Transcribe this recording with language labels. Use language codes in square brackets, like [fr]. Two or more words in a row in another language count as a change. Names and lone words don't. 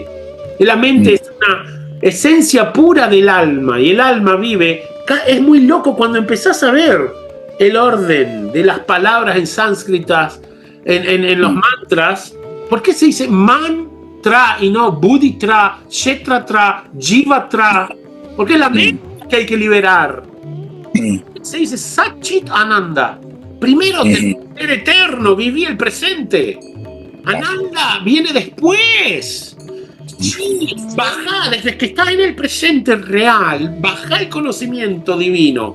[es] La mente es una esencia pura del alma, y el alma vive. Es muy loco cuando empezás a ver el orden de las palabras en sánscritas, en los mantras. ¿Por qué se dice mantra y no buddhitra, kshetratra, jivatra? Porque es la mente que hay que liberar. Se dice Satchit Ananda. Primero ser eterno, viví el presente. Ananda viene después. Sí, baja, desde que estás en el presente real, baja el conocimiento divino.